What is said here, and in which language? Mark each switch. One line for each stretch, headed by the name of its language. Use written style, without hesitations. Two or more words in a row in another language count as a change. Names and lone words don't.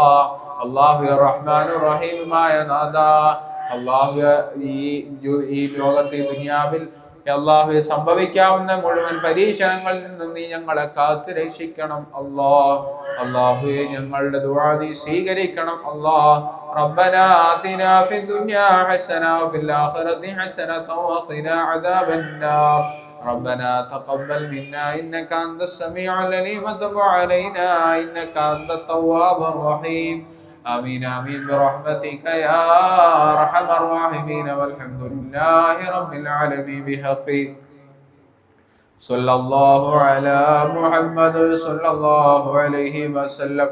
Malayalam: അല്ലാഹുവേ റഹ്മാനുർ റഹീമായ നാഥാ, അല്ലാഹുവേ ഈ ലോകത്തെ ദുനിയാവിൽ അല്ലാഹുവേ സംഭവിക്കാവുന്ന മുഴുവൻ പരീക്ഷണങ്ങളിൽ നിന്നും നീ ഞങ്ങളെ കാത്തു രക്ഷിക്കണം അല്ലാ. അല്ലാഹുവേ, ഞങ്ങളുടെ ദുആ നീ സ്വീകരിക്കണം അല്ലാ.
Arabic: ربنا آتنا في الدنيا حسنة وفي الآخرة حسنة وقنا عذاب النار. ربنا تقبل منا إنك أنت السميع العليم وتب علينا إنك أنت التواب الرحيم. آمين آمين برحمتك يا أرحم الراحمين. والحمد لله رب العالمين. بحقه صلى الله على محمد صلى الله عليه وسلم.